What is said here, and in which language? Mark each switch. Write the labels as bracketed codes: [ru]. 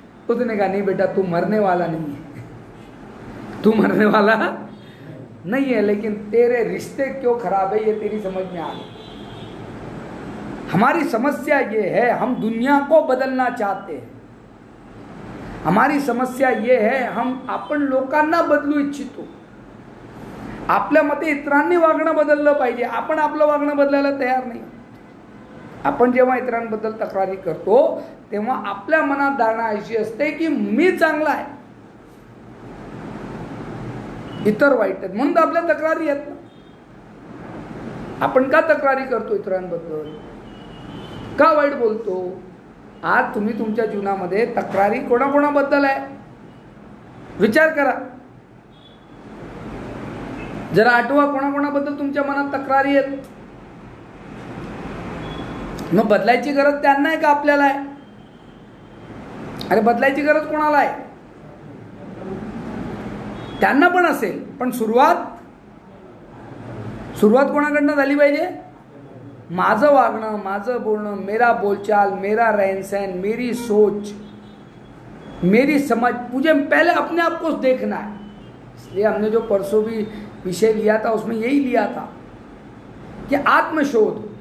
[hi] उसने कहा नहीं बेटा तू मरने वाला नहीं है, तू मरने वाला नहीं है, लेकिन तेरे रिश्ते क्यों खराब है ये तेरी समझ में आ गई। हमारी समस्या ये है हम दुनिया को बदलना चाहते हैं, हमारी समस्या ये है हम [mr] आपण लोकांना बदलू इच्छितो। आपल्या मते इतरांनी वागणं बदललं पाहिजे, आपण आपलं वागणं बदलायला तयार नाही। आपण जेव्हा इतरांबद्दल तक्रारी करतो तेव्हा आपल्या मनात धारणा अशी असते की मी चांगला आहे, इतर वाईट आहेत, म्हणून आपल्या तक्रारी आहेत ना। आपण का तक्रारी करतो इतरांबद्दल, का वाईट बोलतो? आज तुम्ही तुमच्या जीवनामध्ये तक्रारी कोणाकोणाबद्दल आहे विचार करा जरा, आठवा कोणाकोणाबद्दल तुमच्या मनात तक्रारी आहेत। मग बदलायची गरज त्यांना आहे का आपल्याला आहे? अरे बदलायची गरज कोणाला आहे? त्यांना पण असेल, पण सुरुवात कोणाकडनं झाली पाहिजे? माझं वागणं, माझं बोलणं, [hi] मेरा बोलचाल, मेरा रहन सहन, मेरी सोच, मेरी समझ, मुझे पहले अपने आप को देखना है। इसलिए हमने जो परसों भी विषय लिया था उसमें यही लिया था कि आत्मशोध,